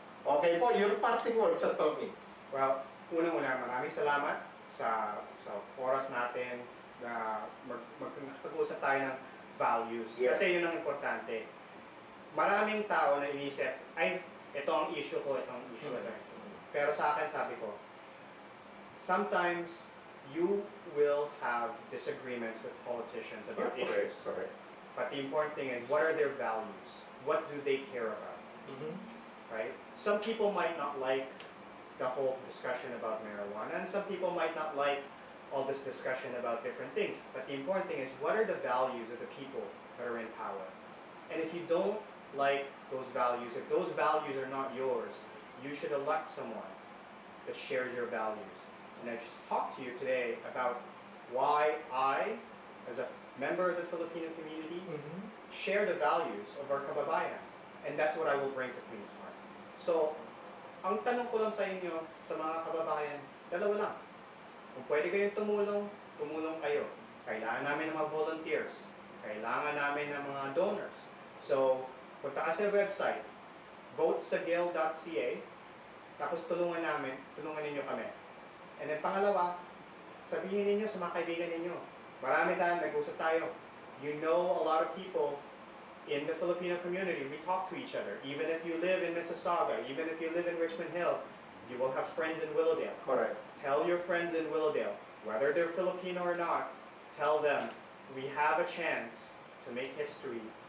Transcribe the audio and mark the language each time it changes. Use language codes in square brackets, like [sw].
[en] Okay po, your parting words, Tommy. [tl] Well, unang-una, maraming salamat sa oras natin na mag-usap tayo ng values. [en] Yes. [tl] Kasi yun ang importante. Maraming tao na inisip, ay, ito ang issue ko, ito ang issue ko. Pero sa akin, sabi ko, [en] sometimes you will have disagreements with politicians about issues. Correct. But the important thing is, what are their values? What do they care about? Right? Some people might not like the whole discussion about marijuana, and some people might not like all this discussion about different things. But the important thing is, what are the values of the people that are in power? And if you don't like those values, if those values are not yours, you should elect someone that shares your values. And I've talked to you today about why I, as a member of the Filipino community, share the values of our kababayan. And that's what I will bring to Queen's Park. [tl] So, ang tanong ko lang sa inyo, sa mga kababayan, dalawa lang. Kung pwede kayong tumulong kayo. Kailangan namin ng mga volunteers. Kailangan namin ng mga donors. So, punta ka sa website, votesagil.ca, tapos tulungan ninyo kami. [en] And then [tl] pangalawa, sabihin ninyo sa mga kaibigan ninyo, marami tayong nag-usap tayo. [en] You know a lot of people in the Filipino community, we talk to each other. Even if you live in Mississauga, even if you live in Richmond Hill, you will have friends in Willowdale. Correct. Tell your friends in Willowdale, whether they're Filipino or not, tell them we have a chance to make history.